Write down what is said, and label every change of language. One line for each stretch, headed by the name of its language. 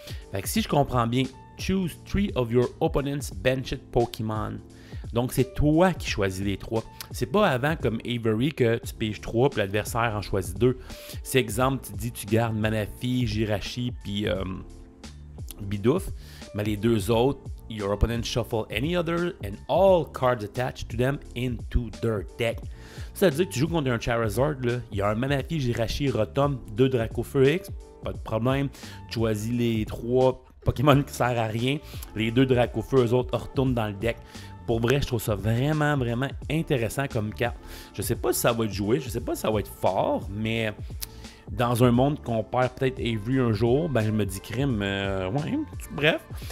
French: Fait que si je comprends bien,
English: choose 3 of your opponent's benched Pokémon.
French: Donc, c'est toi qui choisis les 3. C'est pas avant comme Avery que tu piges 3 puis l'adversaire en choisit 2. C'est exemple, tu dis tu gardes Manaphy, Jirachi puis Bidoof. Mais les 2 autres,
English: your opponent shuffle any other and all cards attached to them into their deck.
French: Ça veut dire que tu joues contre un Charizard, là, il y a un Manaphy, Jirachi, Rotom, 2 Dracofeu X, pas de problème. Tu choisis les 3 Pokémon qui servent à rien. Les 2 Dracofeu, eux autres, retournent dans le deck. Pour vrai, je trouve ça vraiment, vraiment intéressant comme carte. Je sais pas si ça va être joué, je sais pas si ça va être fort, mais dans un monde qu'on perd peut-être Avery un jour, ben je me dis crime, ouais, bref.